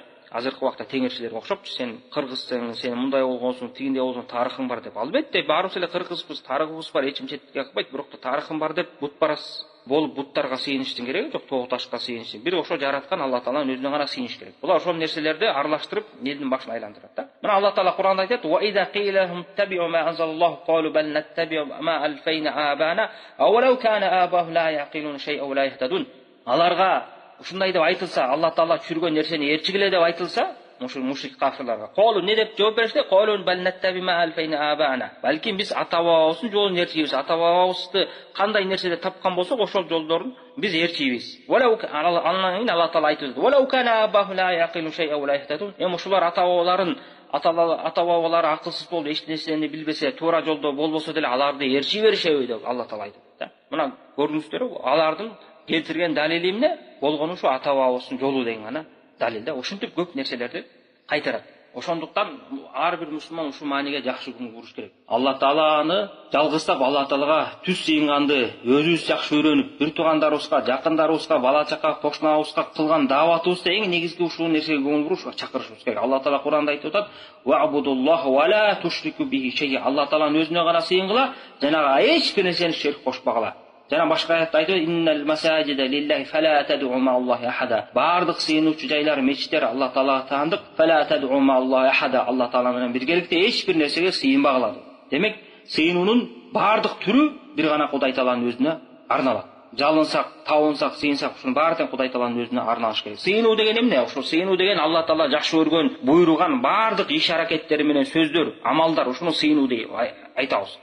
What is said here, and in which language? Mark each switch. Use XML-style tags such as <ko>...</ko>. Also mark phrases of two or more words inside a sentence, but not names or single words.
<ky>Азыркы убакта теңирчилерге окшопчу, сен кыргызсың, сен мындай болгонсуң, тигиндей болгонсуң, тарыхың бар деп. Албетте баарыбыз эле кыргызбыз, тарыхыбыз бар, эч ким четке кылбайт, бирок тарыхым бар деп бутпарас болуп буттарга сыйыныштын кереги жок, тоо ташка сыйыныштын. Бир ошо жараткан Алла Тааланын өзүнө гана сыйыныш керек. Булар ошол нерселерди аралаштырып, элдин башын айландырат да. Мына Алла Таала Кур'анда айтат:</ky> <ar>"وإذا قيل لهم اتبعوا ما أنزل الله قالوا بل نتبع ما ألفينا آباءنا أو لو كان آباؤهم لا يعقلون شيئا ولا يهتدون."</ar> <ky>Аларга ушундай деп айтылса, Алла Таала түшүргөн нерсени ээрчигиле деп айтылса, мушрик кафирларга колу не деп жооп беришти?</ky> <ar>قالوا بل نتبع ما ألفينا آباءنا.</ar> <ky>Балким биз ата бабабыздын жолун ээрчийбиз. Ата бабабызды кандай нерседе тапкан болсок, ошол жолдорун биз ээрчийбиз. Алла Таала айтты:</ky> <ar>"ولو كان آباؤهم لا يعقلون شيئا ولا يهتدون."</ar> <ky>Ушулар ата бабалары акылсыз болуп, эч нерсени билбесе, туура жолдо болбосо деле аларды ээрчий беришеби деп Алла Таала айтты да. Мына көрдүңүздөрбү, алардын келтирген далили эмне? Болгону ушу ата бабабыздын жолу деген гана далил да. Ошентип көп нерселерди кайтарат. Ошондуктан ар бир мусулман ушул мааниге жакшы күн куруш керек. Алла Тааланы жалгызтап, Алла Таалага түз сыйынганды өзүбүз жакшы үйрөнүп, бир туугандарыбызга, жакындарыбызга, бала чака, кошунабызга кылган дааватыбызда эң негизги ушул нерсеге көңүл буруш, чакырышыбыз керек. Алла Таала Кур'анда айтып атат:</ky> <ar>"واعبدوا الله ولا تشركوا به شيئا."</ar> <ky>Алла Тааланын өзүнө гана сыйынгыла, жанага эч бир нерсени шерик кошпагыла. Жана башка аятта айтат:</ky> <ar>"إن المساجد لله فلا تدعوا مع الله أحدا."</ar> <ky>Бардык сыйынуучу жайлар, мечиттер Алла Таалага таандык.</ky> <ar>فلا تدعوا مع الله أحدا.</ar> <ky>Алла Таала менен биргеликте эч бир нерсеге сыйынбагыла. Демек, сыйынуунун бардык түрү бир гана Кудай Тааланын өзүнө арналат. Жалынсак, табынсак, сыйынсак, ушунун баарын Кудай Тааланын өзүнө арналыш керек. Сыйынуу деген эмне? Ошо сыйынуу деген Алла Таала жакшы көргөн, буйруган бардык иш аракеттери менен сөздөр, амалдар, ушуну сыйынуу деп айтабыз.</ky>